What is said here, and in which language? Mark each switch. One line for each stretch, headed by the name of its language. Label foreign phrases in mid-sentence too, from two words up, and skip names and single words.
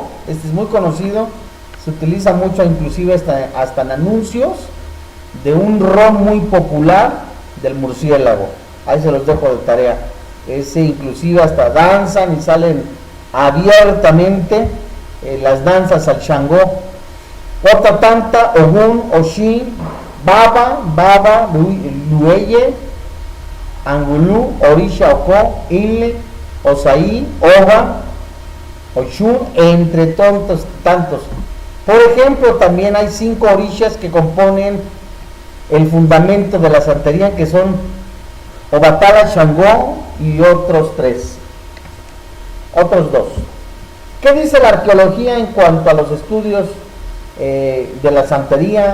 Spanish: Este es muy conocido, se utiliza mucho inclusive hasta en anuncios de un ron muy popular del murciélago. Ahí se los dejo de tarea. Ese inclusive hasta danzan y salen abiertamente las danzas al Changó. Otra tanta, Ogun, Oshin, Baba, Lueye, Angulú, Orisha, Oko, Inle, Osaí, Oba, Ochun, entre tantos. Por ejemplo, también hay 5 orishas que componen el fundamento de la santería, que son Obatala, Changó y otros 2. ¿Qué dice la arqueología en cuanto a los estudios de la santería?